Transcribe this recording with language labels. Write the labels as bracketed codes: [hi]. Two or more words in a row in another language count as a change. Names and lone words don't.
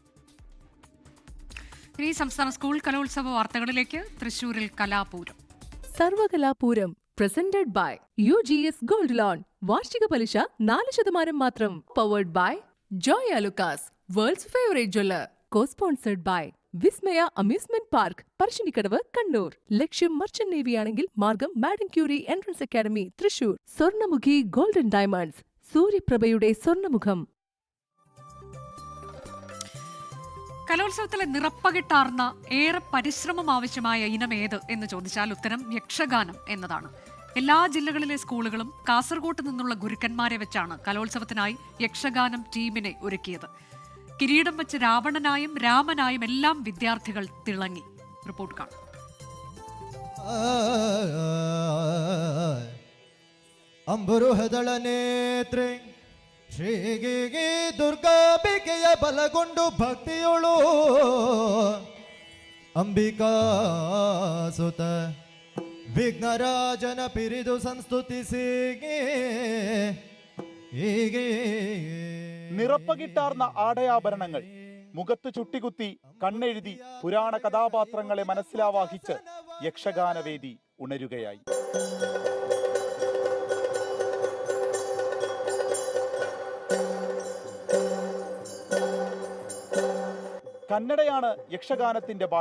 [ml] ഇനി സംസ്ഥാന സ്കൂൾ കലോത്സവ വാർത്തകളിലേക്ക്. തൃശൂരിൽ കലാപൂരം. സർവകലാപൂരം [en] presented by [ml] UGS ഗോൾഡ് ലോൺ. വാർഷിക പലിശ 4% മാത്രം. [en] powered by ജോയ ലുക്കാസ്, world's favourite jeweller. Co-sponsored by വിസ്മയ അമ്യൂസ്മെന്റ് പാർക്ക് പറശ്ശിനിക്കടവ് കണ്ണൂർ. [ml] ലക്ഷ്യം [en] merchant navy [ml] ആണെങ്കിൽ മാർഗം മാഡം ക്യൂറി എൻട്രൻസ് അക്കാദമി തൃശൂർ. സ്വർണ്ണമുഖി ഗോൾഡൻ ഡയമണ്ട്സ്, സൂര്യപ്രഭയുടെ സ്വർണ്ണമുഖം. കലോത്സവത്തിലെ നിറപ്പകിട്ടാർന്ന ഏറെ പരിശ്രമം ആവശ്യമായ ഇനം ഏത് എന്ന് ചോദിച്ചാൽ ഉത്തരം യക്ഷഗാനം എന്നതാണ്. എല്ലാ ജില്ലകളിലെ സ്കൂളുകളും കാസർഗോട്ട് നിന്നുള്ള ഗുരുക്കന്മാരെ വെച്ചാണ് കലോത്സവത്തിനായി യക്ഷഗാനം ടീമിനെ ഒരുക്കിയത്. കിരീടം വെച്ച് രാവണനായും രാമനായും എല്ലാം വിദ്യാർത്ഥികൾ തിളങ്ങി. റിപ്പോർട്ട് കാണാം. [kn] ಅಂಬರುಹದಳನೇತ್ರೆ ಶ್ರೀಗಿ ದುರ್ಗಾಂಬಿಕೆಯ ಬಲಗೊಂಡು ಭಕ್ತಿಯೊಳು ಅಂಬಿಕಾ ಸುತ ವಿಘ್ನರಾಜನ ಪಿರಿದು ಸಂಸ್ತುತಿಸಿ [ml] നിറപ്പകിട്ടാർന്ന ആടയാഭരണങ്ങൾ, മുഖത്ത് ചുട്ടികുത്തി കണ്ണെഴുതി പുരാണ കഥാപാത്രങ്ങളെ മനസ്സിലാവാഹിച്ച് യക്ഷഗാനവേദി ഉണരുകയായി. കന്നഡയാണ് യക്ഷഗാനത്തിന്റെ ഭാഷ.